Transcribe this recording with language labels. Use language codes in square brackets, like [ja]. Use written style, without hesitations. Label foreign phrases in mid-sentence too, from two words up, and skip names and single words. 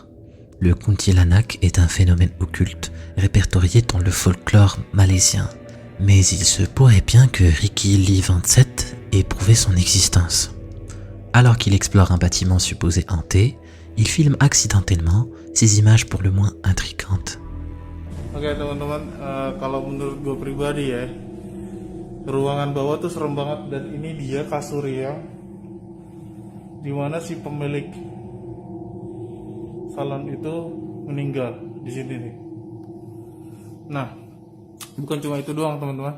[fr] Le kuntilanak est un phénomène occulte répertorié dans le folklore malaisien. Mais il se pourrait bien que Ricky Lee 27 ait prouvé son existence. Alors qu'il explore un bâtiment supposé hanté, il filme accidentellement ces images pour le moins intrigantes. [id] Oke teman-teman, kalau menurut gue pribadi ya, ruangan bawah tuh serem banget. Dan ini dia kasur yang dimana si pemilik salon itu meninggal di sini nih. Nah, bukan cuma itu doang teman-teman.